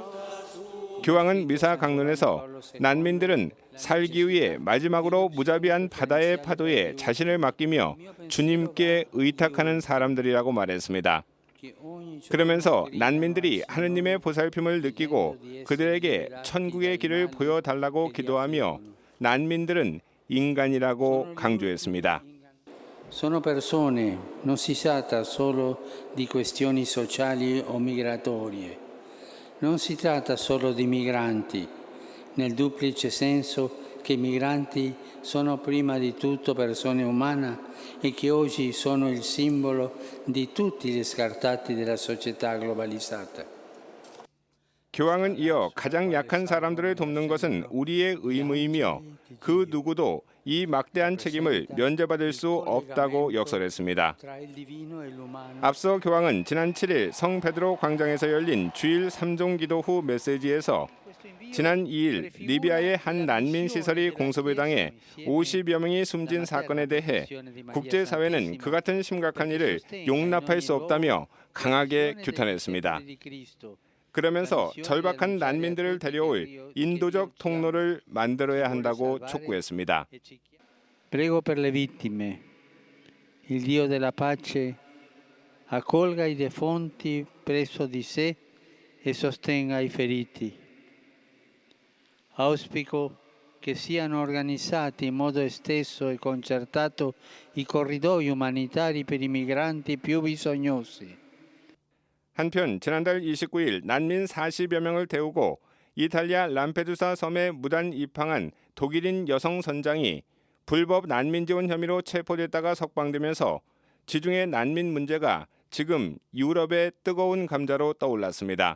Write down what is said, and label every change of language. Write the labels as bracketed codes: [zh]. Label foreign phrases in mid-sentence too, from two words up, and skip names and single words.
[ko] 교황은 미사 강론에서 난민들은 살기 위해 마지막으로 무자비한 바다의 파도에 자신을 맡기며 주님께 의탁하는 사람들이라고 말했습니다. 그러면서 난민들이 하느님의 보살핌을 느끼고 그들에게 천국의 길을 보여달라고 기도하며 난민들은 인간이라고 강조했습니다. [it] Sono persone, non si tratta solo di questioni sociali o migratorie, non si tratta solo di migranti, nel duplice senso che i migranti sono prima di tutto persone umane e che oggi sono il simbolo di tutti gli scartati della società globalizzata. [ko] 교황은 이어 가장 약한 사람들을 돕는 것은 우리의 의무이며 그 누구도 이 막대한 책임을 면제받을 수 없다고 역설했습니다. 앞서 교황은 지난 7일 성 베드로 광장에서 열린 주일 3종 기도 후 메시지에서 지난 2일 리비아의 한 난민 시설이 공습을 당해 50여 명이 숨진 사건에 대해 국제사회는 그 같은 심각한 일을 용납할 수 없다며 강하게 규탄했습니다. 그러면서 절박한 난민들을 데려올 인도적 통로를 만들어야 한다고 촉구했습니다. [it] Prego per le vittime. Il Dio della pace accolga i defunti presso di sé e sostenga i feriti. Auspico che siano organizzati in modo esteso e concertato i corridoi umanitari per i migranti più bisognosi. [ko] 한편 지난달 29일 난민 40여 명을 태우고 이탈리아 람페두사 섬에 무단 입항한 독일인 여성 선장이 불법 난민 지원 혐의로 체포됐다가 석방되면서 지중해 난민 문제가 지금 유럽의 뜨거운 감자로 떠올랐습니다.